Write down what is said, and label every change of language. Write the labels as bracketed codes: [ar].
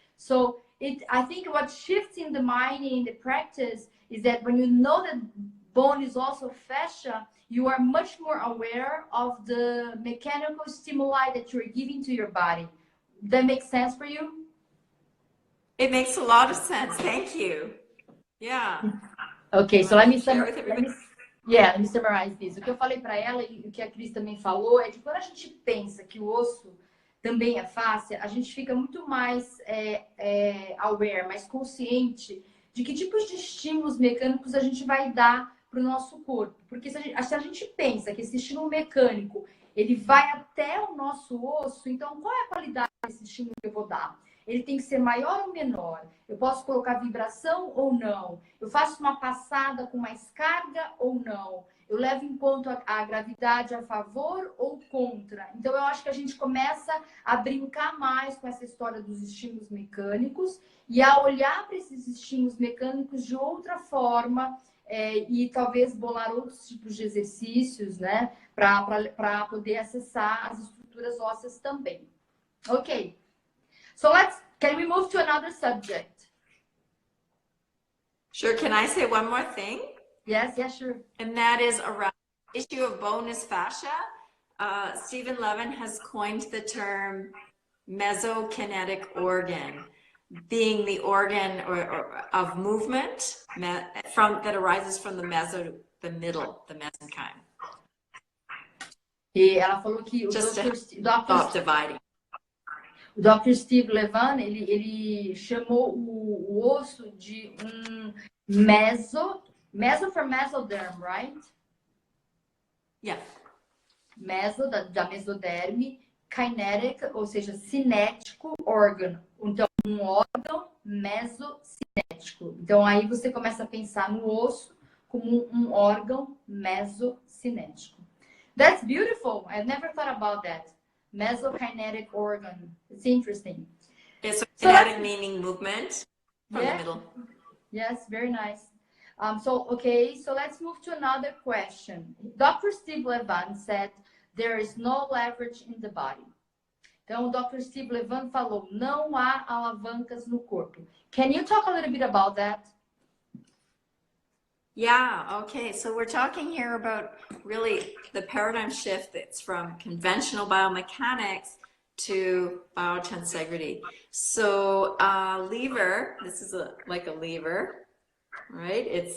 [en] So I think what shifts in the mind in the practice is that when you know that bone is also fascia, you are much more aware of the mechanical stimuli that you're giving to your body. That makes sense for you? It makes a lot of sense. Thank you. Yeah. Okay, so let me summarize this. [pt] O que eu falei para ela e o que a Cris também falou é que quando a gente pensa que o osso também é fáscia, a gente fica muito mais aware, mais consciente de que tipos de estímulos mecânicos a gente vai dar para o nosso corpo. Porque se a gente pensa que esse estímulo mecânico ele vai até o nosso osso, então qual é a qualidade desse estímulo que eu vou dar? Ele tem que ser maior ou menor? Eu posso colocar vibração ou não? Eu faço uma passada com mais carga ou não? Eu levo em conta a gravidade a favor ou contra? Então, eu acho que a gente começa a brincar mais com essa história dos estímulos mecânicos e a olhar para esses estímulos mecânicos de outra forma e talvez bolar outros tipos de exercícios, né? Para poder acessar as estruturas ósseas também. Ok. [en] So can we move to another subject? Sure. Can I say one more thing? Yes, sure. And that is around the issue of bonus fascia. Stephen Levin has coined the term mesokinetic organ, being the organ of movement that arises from the middle, the mesenchyme. [pt] E ela falou que o Dr. Steve Levin, ele chamou o osso de meso [en] for mesoderm, right? Yeah. [pt] Meso, da mesoderme, kinetic, ou seja, cinético organ. Então, um órgão mesocinético. Então, aí você começa a pensar no osso como um órgão mesocinético. [en] That's beautiful. I've never thought about that. Mesokinetic organ. It's interesting. It's kinetic meaning movement from the middle. Yes, very nice. So let's move to another question. Dr. Steve Levin said there is no leverage in the body. [pt] Então, o Dr. Steve Levin falou, não há alavancas no corpo. [en] Can you talk a little bit about that? Yeah, okay. So we're talking here about really the paradigm shift that's from conventional biomechanics to biotensegridade. So lever, this is like a lever, right?